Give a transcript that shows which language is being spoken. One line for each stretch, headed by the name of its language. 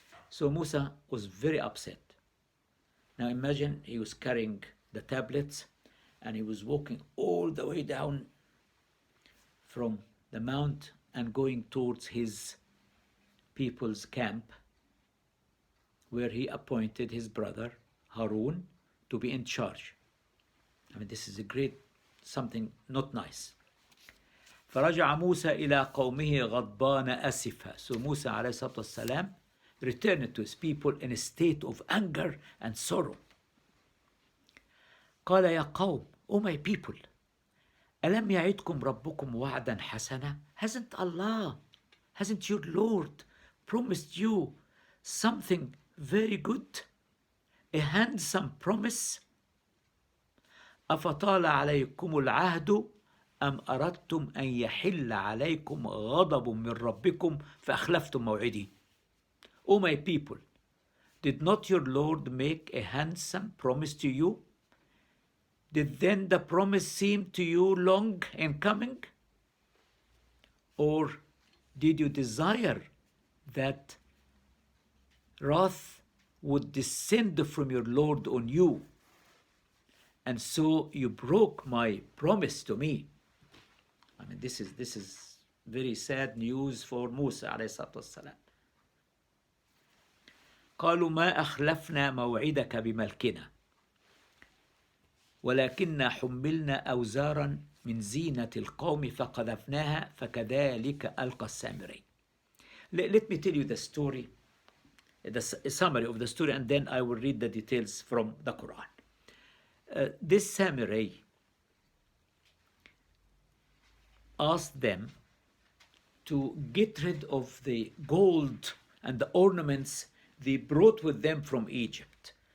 English: So Musa was very upset. Now imagine he was carrying the tablets and he was walking all the way down from the mount and going towards his people's camp, where he appointed his brother Harun to be in charge. I mean, this is something not nice.
Arabic: فرجع موسى إلى قومه غضبان أسفا.
English: So Musa
Arabic: عليه الصلاة والسلام
English: returned to his people in a state of anger and sorrow.
Arabic: قال يا قوم,
English: O my people,
Arabic: ألم يعدكم ربكم وعدا حسنا?
English: Hasn't your Lord promised you something very good? A handsome promise?
Arabic: أفطال عليكم العهد أم أردتم أن يحل عليكم غضب من ربكم فأخلفتم موعدي.
English: O my people, did not your Lord make a handsome promise to you? Did then the promise seem to you long in coming? Or did you desire that wrath would descend from your Lord on you, and so you broke my promise to me? I mean, this is very sad news for Musa alayhi salatu wassalam.
Arabic: قالوا ما أخلفنا موعدك بملكنا ولكننا حملنا أوزارا من زينة القوم فقذفناها فكذلك ألقى السامري.
English: Let me tell you the story, the summary of the story, and then I will read the details from the Quran. This samurai asked them to get rid of the gold and the ornaments they brought with them from Egypt.